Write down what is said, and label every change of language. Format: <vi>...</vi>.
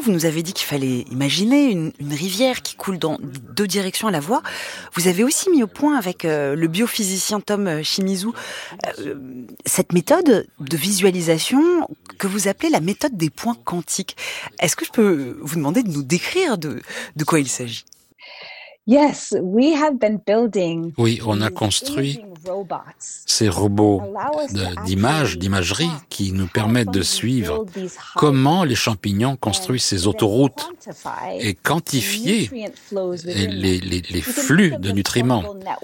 <fr>Vous nous avez dit qu'il fallait imaginer une rivière qui coule dans deux directions à la voix. Vous avez aussi mis au point avec le biophysicien Tom Shimizu cette méthode de visualisation que vous appelez la méthode des points quantiques. Est-ce que je peux vous demander de nous décrire de quoi il s'agit?</fr> <en>Yes, we have been building.</en> <fr>Oui, on a construit ces robots d'imagerie qui nous permettent de suivre comment les champignons construisent ces autoroutes et quantifier les flux de nutriments.</fr>